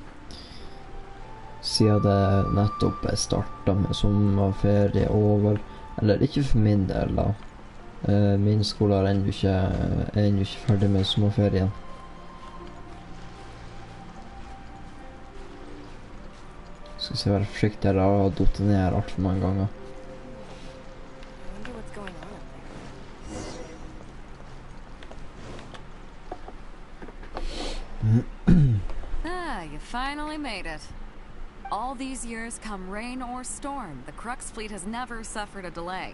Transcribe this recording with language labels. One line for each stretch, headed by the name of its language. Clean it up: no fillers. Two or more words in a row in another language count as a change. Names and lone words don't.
Norwegian: Siden det nettopp startet med sommerferie og vel Eller ikke for min del da. Min skole er ennå ikke ferdig med sommerferien. Skal se være forsiktig her, jeg har dotet ned her alt for mange ganger.
English: You finally made it. All these years, come rain or storm, the Crux fleet has never suffered a delay.